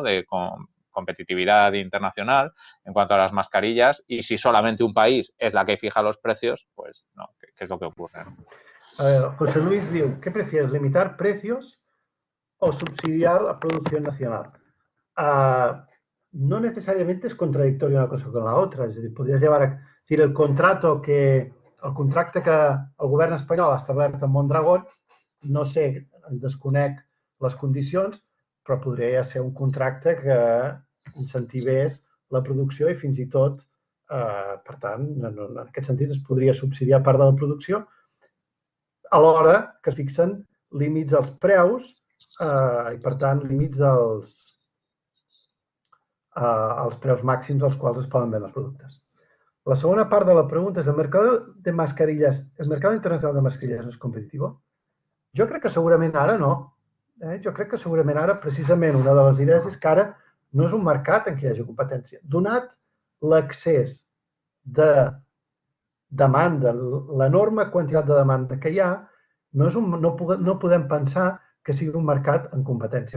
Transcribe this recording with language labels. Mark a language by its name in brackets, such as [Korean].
[Spanish] De competitividad internacional en cuanto a las mascarillas, y si solamente un país es la que fija los precios, pues no, ¿qué es lo que ocurre? ¿No? A ver, José Luis diu, ¿qué prefieres, limitar precios o subsidiar la producción nacional? No necesariamente es contradictorio una cosa con la otra, es decir, podrías llevar a decir [Catalan] el contracte que el govern espanyol ha establert amb Mondragón, no sé, en desconec les condicions, però podria ser un contracte que incentivés la producció i fins i tot, per tant, en aquest sentit es podria subsidiar part de la producció, alhora que es fixen límits als preus i, per tant, límits als preus màxims als quals es poden vendre els productes. La segona part de la pregunta és, [Spanish] ¿el mercado internacional de mascarillas no es competitivo? [Catalan] Jo crec que segurament ara no. Jo crec que segurament ara, precisament, una de les idees és que ara no és un mercat en què hi hagi competència. Donat l'accés de demanda, l'enorme quantitat de demanda que hi ha, no podem pensar que sigui un mercat en competència.